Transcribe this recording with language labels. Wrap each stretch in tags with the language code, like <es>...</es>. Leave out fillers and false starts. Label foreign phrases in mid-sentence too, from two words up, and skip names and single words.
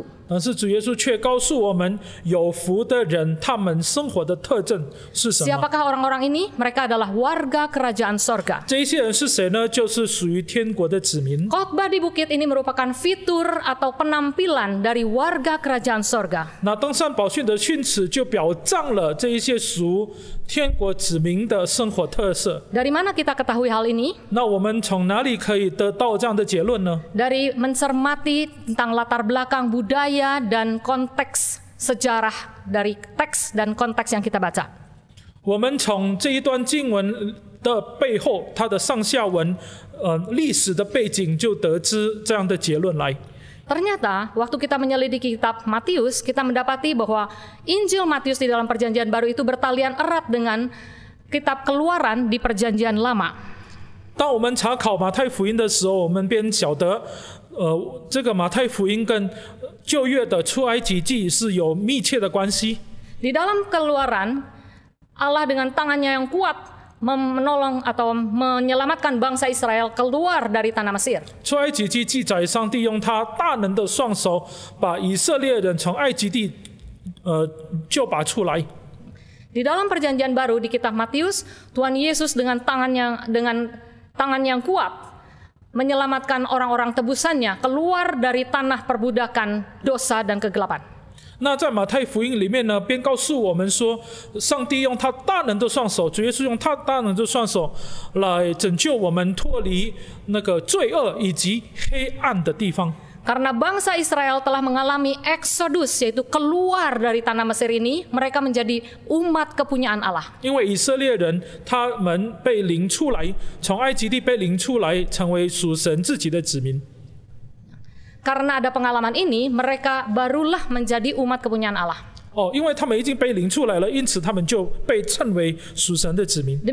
<zh>但是主耶稣却告诉我们有福的人他们生活的特征是什么。</zh> <id>Siapakah orang-orang ini? Mereka adalah warga kerajaan sorga.</id> <zh>这一些人是谁呢？就是属于天国的子民。</zh> <id>Khotbah di bukit ini merupakan fitur atau penampilan dari warga kerajaan sorga.</id> <zh>那登山宝训的训词就表彰了这一些属天国子民的生活特色。</zh> <id>Dari mana kita ketahui hal ini?</id> <zh>那我们从哪里可以得到这样的结论呢？</zh> <id>Dari mencermati tentang latar belakang budaya dan konteks sejarah dari teks dan konteks yang kita baca.</id> <zh>我们从这一段经文的背后，它的上下文，历史的背景，就得知这样的结论来。</zh> <id>Ternyata waktu kita menyelidiki kitab Matius, kita mendapati bahwa Injil Matius di dalam Perjanjian Baru itu bertalian erat dengan kitab Keluaran di Perjanjian Lama.</id> <zh>当我们查考马太福音的时候，我们便晓得，这个马太福音跟旧约的出埃及记是有密切的关系。</zh> <id>Di dalam Keluaran, Allah dengan tangannya yang kuat menolong atau menyelamatkan bangsa Israel keluar dari tanah Mesir.</id> <zh>出埃及记记载，上帝用他大能的双手把以色列人从埃及地救拔出来。</zh> <id>Di dalam Perjanjian Baru di kitab Matius, Tuhan Yesus dengan tangan yang kuat menyelamatkan orang-orang tebusannya keluar dari tanah perbudakan dosa dan kegelapan.</id> <zh>那在马太福音里面呢，便告诉我们说，上帝用他大能的双手，主耶稣用他大能的双手来拯救我们脱离那个罪恶以及黑暗的地方。</zh> <id>Karena bangsa Israel telah mengalami eksodus, yaitu keluar dari tanah Mesir ini, mereka menjadi umat kepunyaan Allah.</id> <zh>因为以色列人他们被领出来，从埃及地被领出来，成为属神自己的子民。</zh> <id>Karena ada pengalaman ini, mereka barulah menjadi umat kepunyaan Allah.</id> <zh>因为他们已经被领出来了，因此他们就被称为属神的子民。</zh>